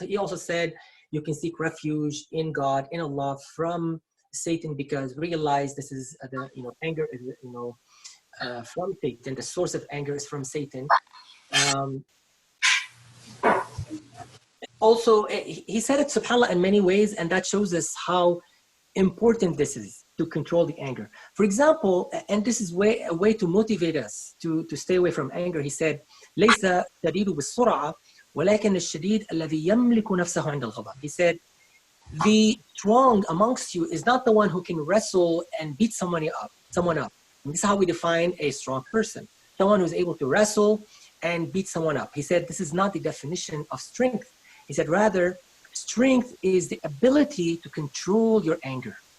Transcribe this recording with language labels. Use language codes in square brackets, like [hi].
[en] He also said you can seek refuge in God, in Allah, from Satan, because realize this is anger is from Satan. The source of anger is from Satan. Also, he said it, subhanAllah, in many ways, and that shows us how important this is to control the anger. For example, and this is a way to motivate us to stay away from anger. He said, [ar] ليس الشديد بالسرعة ولكن الشديد الذي يملك نفسه عند الغضب. He said, [en] The strong amongst you is not the one who can wrestle and beat someone up. And this is how we define a strong person. Someone who's able to wrestle and beat someone up. He said this is not the definition of strength. He said rather, strength is the ability to control your anger.